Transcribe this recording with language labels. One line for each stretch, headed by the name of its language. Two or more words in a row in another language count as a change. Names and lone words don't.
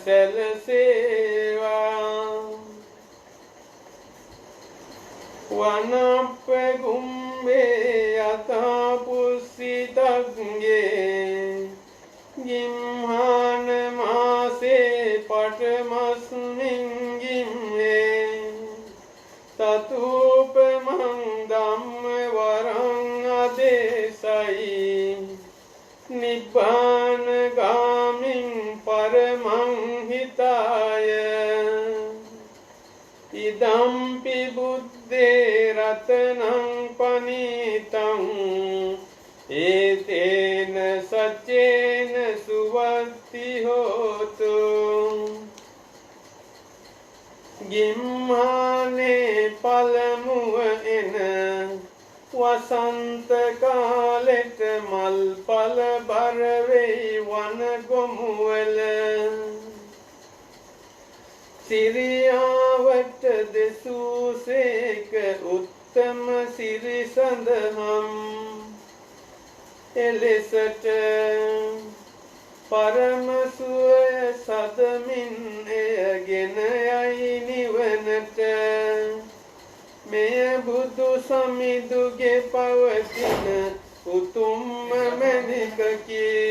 Pali: සැලසේවා වනප්පගුම්බේ යතා පුස්සිතග්ගේ ගිම්හාන මාසේ පටමස්මින් ගිම්හේ තතුපමං ධම්ම වරං අදේශයි නිබ්බාන ගාමින් පරමං හිතාය ඉදම්පි බුද්දේ රතනං පනිතං ඒතේන සච්චේන සුවත්ති හෝතු
Sinhala: ගිම්මානේ පළමුව එන වසන්ත කාලෙට මල් පල බර වෙයි වන ගොමුවල සිරියාවට දෙසූසේක උත්තම සිරි සඳහම් එලෙසට පරම සුවය සදමින් එයගෙන යයි නිවනට මෙය බුදු සමිඳුගේ පවතින උතුම්ම මැණිකකි